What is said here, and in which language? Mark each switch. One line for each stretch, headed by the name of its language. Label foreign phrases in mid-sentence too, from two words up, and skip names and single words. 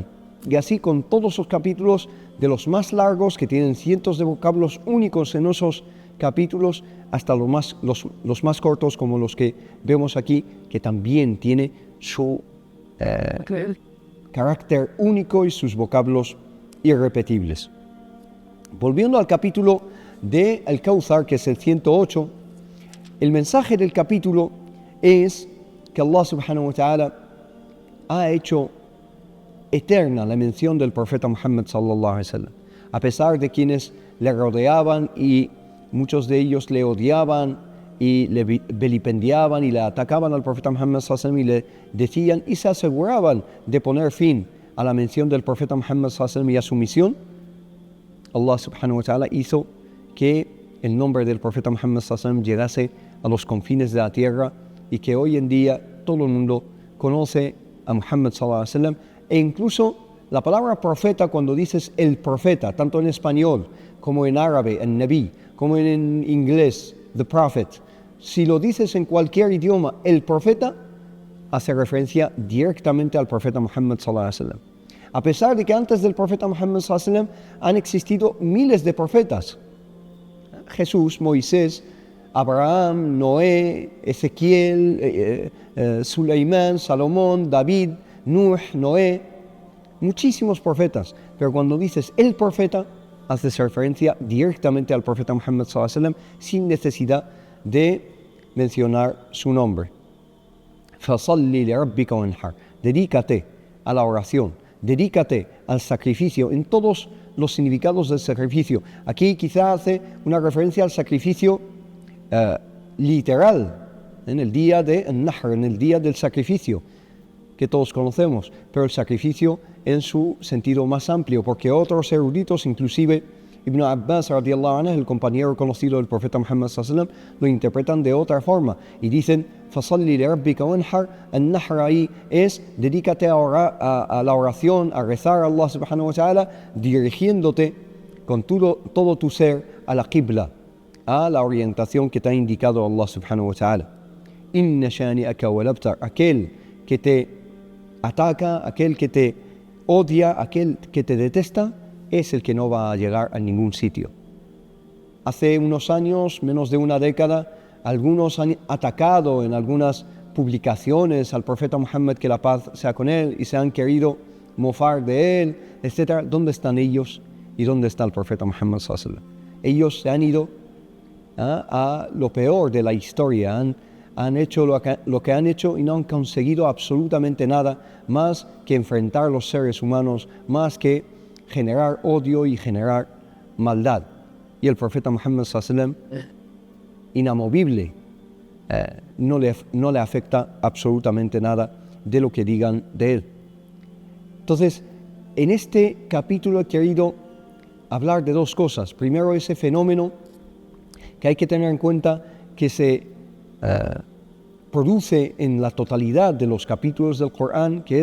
Spanish: Y así con todos los capítulos, de los más largos, que tienen cientos de vocablos únicos en esos capítulos, hasta los más cortos, como los que vemos aquí, que también tiene su carácter único y sus vocablos irrepetibles. Volviendo al capítulo de Al-Kawthar, que es el 108, el mensaje del capítulo es que
Arabic: الله سبحانه وتعالى
Spanish: ha hecho eterna la mención del profeta Muhammad
Arabic: صلى الله عليه وسلم,
Spanish: a pesar de quienes le rodeaban y muchos de ellos le odiaban y le vilipendiaban y le atacaban al profeta Muhammad
Arabic: صلى الله عليه وسلم
Spanish: y le decían y se aseguraban de poner fin a la mención del profeta Muhammad
Arabic: صلى الله عليه وسلم
Spanish: y a su misión.
Arabic: الله سبحانه وتعالى
Spanish: hizo que el nombre del profeta Muhammad
Arabic: صلى الله عليه وسلم
Spanish: llegase a los confines de la tierra y que hoy en día todo el mundo conoce a Muhammad
Arabic: صلى الله عليه وسلم,
Spanish: e incluso la palabra profeta, cuando dices el profeta, tanto en español como en árabe, el nabi, como en inglés,
English: the prophet,
Spanish: si lo dices en cualquier idioma, el profeta, hace referencia directamente al profeta Muhammad
Arabic: صلى الله عليه وسلم.
Spanish: A pesar de que antes del profeta Muhammad
Arabic: صلى الله عليه وسلم
Spanish: han existido miles de profetas, Jesús, Moisés, Abraham, Noé, Ezequiel, Suleimán, Salomón, David, Nuh, Noé, muchísimos profetas, pero cuando dices el profeta, haces referencia directamente al profeta Muhammad
Arabic: صلى الله عليه وسلم
Spanish: sin necesidad de mencionar su nombre.
Arabic: فصل لربك وانحر,
Spanish: dedícate a la oración, dedícate al sacrificio en todos los significados del sacrificio. Aquí quizá hace una referencia al sacrificio literal, en el día de Nahr, en el día del sacrificio, que todos conocemos, pero el sacrificio en su sentido más amplio, porque otros eruditos, inclusive Ibn Abbas
Arabic: رضي الله عنه,
Spanish: el compañero conocido del profeta Muhammad
Arabic: صلى الله عليه وسلم,
Spanish: lo interpretan de otra forma y dicen
Arabic: فصل لربك وانحر.
Spanish: An-nahr ahí es dedícate a la oración, a rezar a
Arabic: الله سبحانه وتعالى,
Spanish: dirigiéndote con todo tu ser a la qibla, a la orientación que te ha indicado
Arabic: الله سبحانه وتعالى. إن شانئك والأبتر,
Spanish: aquel que te ataca, aquel que te odia, aquel que te detesta, es el que no va a llegar a ningún sitio. Hace unos años, menos de una década, algunos han atacado en algunas publicaciones al profeta Muhammad, que la paz sea con él, y se han querido mofar de él, etc. ¿Dónde están ellos y dónde está el profeta Muhammad
Arabic: صلى الله عليه وسلم?
Spanish: Ellos se han ido a lo peor de la historia, han hecho lo que han hecho y no han conseguido absolutamente nada más que enfrentar los seres humanos, más que generar odio y generar maldad. Y el profeta Muhammad
Arabic: صلى الله عليه وسلم,
Spanish: inamovible, no le afecta absolutamente nada de lo que digan de él. Entonces, en este capítulo he querido hablar de 2 cosas. Primero, ese fenómeno que hay que tener en cuenta, que se produce en la totalidad de los capítulos del Corán, que